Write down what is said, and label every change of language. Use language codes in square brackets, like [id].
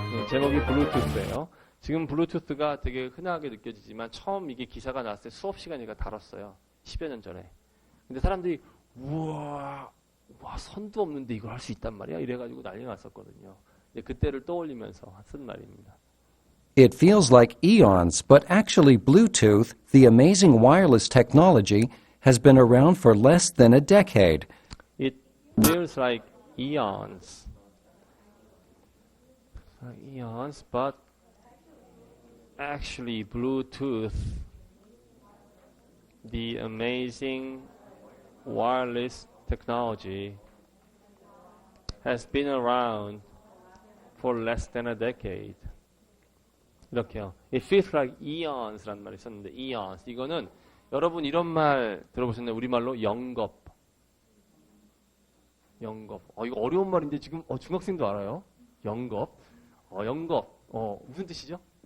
[ko] 제목이 블루투스예요. 지금 블루투스가 되게 흔하게 느껴지지만 처음 이게 기사가 나왔을 때 수업 시간에 다뤘어요. 10여 년 전에. 근데 사람들이 우와 선도 없는데 이걸 할 수 있단 말이야? 이래가지고 난리 났었거든요. 그때를 떠올리면서 쓴 말입니다. [en] It feels like eons, but actually Bluetooth, the amazing wireless technology, has been around for less than a decade. It feels like eons. But actually Bluetooth, the amazing wireless technology, has been around for less than a decade. [ko] 이렇게요. [en] It feels like eons [ko] 라는 말이 있었는데 eons 이거는 여러분 이런 말 들어보셨나요? 우리말로 영겁. 이거 어려운 말인데 지금 중학생도 알아요? 영겁. 영겁. 무슨 뜻이죠?